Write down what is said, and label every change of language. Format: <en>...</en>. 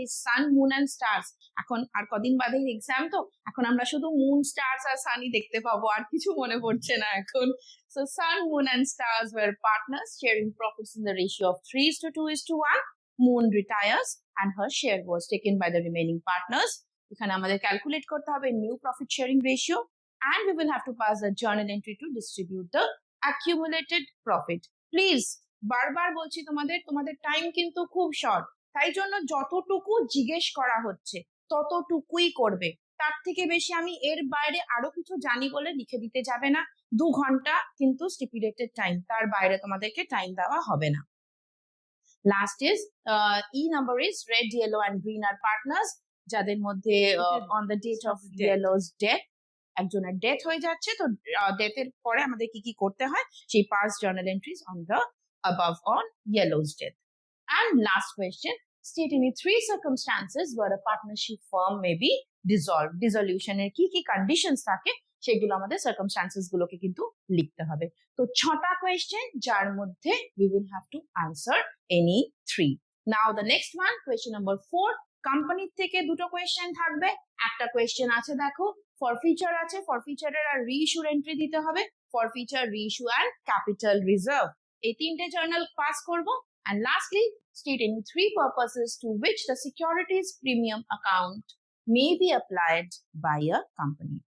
<bn>এই সান moon and stars, এখন আর কদিন বাদে এক্সাম, তো এখন আমরা শুধু মুন স্টার্স আর সানই দেখতে পাবো, আর কিছু মনে পড়ছে না এখন।</bn> <en>So Sun Moon and Stars were partners sharing profits in the ratio of 3:2:1. Moon retires and her share was taken by the remaining partners.</en> <bn>এখানে আমাদের ক্যালকুলেট করতে হবে</bn> <en>New profit sharing ratio, and we will have to pass the journal entry to distribute the accumulated profit.</en> <bn>Please বারবার বলছি তোমাদের time কিন্তু খুব short, তাই জন্য যতটুকু জিজ্ঞেস করা হচ্ছে ততটুকুই করবে। তার থেকে বেশি আমি এর বাইরে আরো কিছু জানি বলে লিখে দিতে যাবে না। 2 ঘন্টা কিন্তু স্টিপুলেটেড টাইম, তার বাইরে তোমাদেরকে টাইম দেওয়া হবে না।</bn> <en>last is E number is Red, Yellow and Green are partners,</en> <bn>যাদের মধ্যে</bn> <en>on the date of Yellow's death</en> <bn>একজনের ডেথ হয়ে যাচ্ছে। তো ডেথের পরে আমাদের কি কি করতে হয়, সেই</bn> <en>Pass journal entries on the above on yellow's death. And last question, state any 3 circumstances where a partnership firm may be dissolved.</en> <bn>Dissolution এর কি কি কন্ডিশনস থাকে সেগুলো আমাদের সার্কামস্টান্সেস গুলোকে কিন্তু লিখতে হবে। তো 6টা কোয়েশ্চেন, যার মধ্যে</bn> <en>we will have to answer any 3. Now the next one, question number 4,</en> <bn>company থেকে দুটো কোয়েশ্চেন থাকবে। একটা কোয়েশ্চেন আছে দেখো ফরফিচার আছে, ফরফিচারের আর রিইস্যুর এন্ট্রি দিতে হবে, ফরফিচার, রিইস্যু অ্যান্ড ক্যাপিটাল রিজার্ভ, এই তিনটে জার্নাল পাস করব।</bn> <en>And lastly stating three purposes to which the securities premium account may be applied by a company.</en>